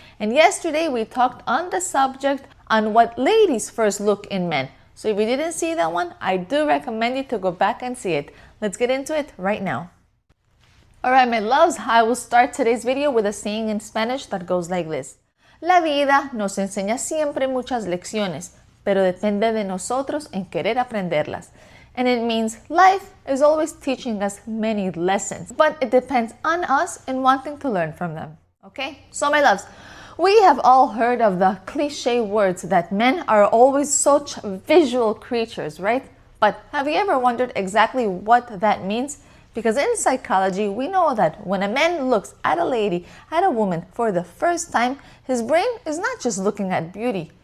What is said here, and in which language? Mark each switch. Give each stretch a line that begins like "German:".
English: And yesterday we talked on the subject on what ladies first look in men. So if you didn't see that one, I do recommend you to go back and see it. Let's get into it right now. Alright my loves, I will start today's video with a saying in Spanish that goes like this.
Spanish: La vida nos enseña siempre muchas lecciones, pero depende de nosotros en querer aprenderlas.
English: And it means life is always teaching us many lessons, but it depends on us in wanting to learn from them. Okay? So my loves, we have all heard of the cliche words that men are always such visual creatures, right? But have you ever wondered exactly what that means? Because in psychology, we know that when a man looks at a lady, at a woman for the first time, his brain is not just looking at beauty.